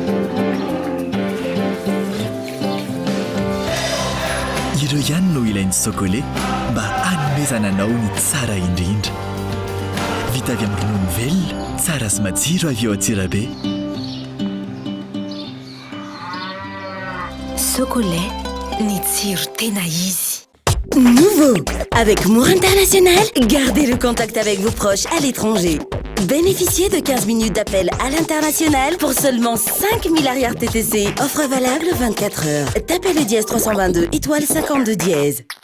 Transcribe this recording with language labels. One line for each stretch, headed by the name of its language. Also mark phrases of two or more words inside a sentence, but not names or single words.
Malagasy: Ireo ihany no ilain'ny sokole mba hanomezana anao ny tsara indrindra. Vita avy amin'ny ronono velona, tsara sy matsiro avy eo Antsirabe. Chocolat, ny tsiro tena izy.
French: Nouveau, avec Mour International, gardez le contact avec vos proches à l'étranger. Bénéficiez de 15 minutes d'appel à l'international pour seulement 5000 arrières TTC. Offre valable 24 heures. Tapez le dièse 322 étoile 52 dièse.